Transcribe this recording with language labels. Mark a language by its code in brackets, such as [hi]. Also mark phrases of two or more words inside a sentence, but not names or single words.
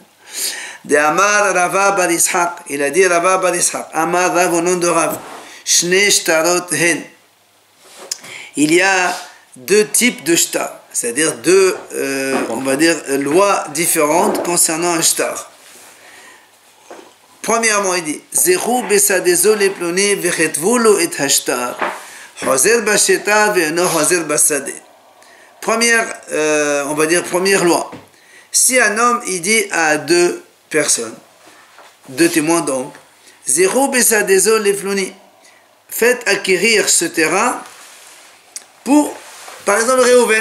[fr] De Amar Rava bar Ishaq. Il a dit Rava bar Ishaq. Amar Rav au nom de Rav. [he] שני שטרות הן. [fr] Il y a deux types de shtar. C'est-à-dire deux, on va dire, lois différentes concernant un shtar. Premièrement, il dit [he] זכו בשדה זו לפלוני וכתבו לו את השטר. חוזר בשטר ואינו חוזר בשדה. [fr] Première, on va dire, première loi. Si un homme, il dit à deux personnes, deux témoins donc, [he] זכו בשדה זו לפלוני, [fr] faites acquérir ce terrain pour, par exemple, Réhouven.